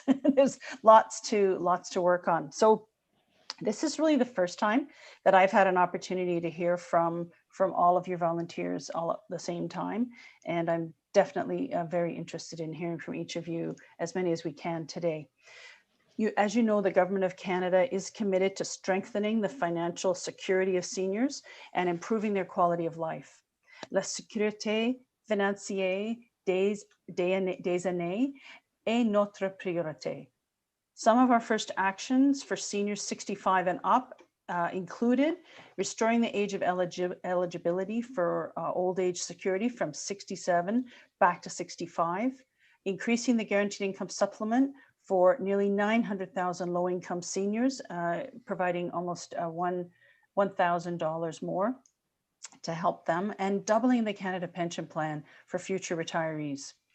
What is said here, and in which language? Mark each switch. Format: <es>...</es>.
<en>There's lots to work on. So this is really the first time that I've had an opportunity to hear from all of your volunteers all at the same time. And I'm definitely very interested in hearing from each of you, as many as we can today. As you know, the Government of Canada is committed to strengthening the financial security of seniors and improving their quality of life.</en> <fr>La sécurité financière des aînés est notre priorité.</fr> <en>Some of our first actions for seniors 65 and up included restoring the age of eligibility for old age security from 67 back to 65, increasing the guaranteed income supplement for nearly 900,000 low-income seniors, providing almost $1,000 more to help them, and doubling the Canada Pension Plan for future retirees.</en>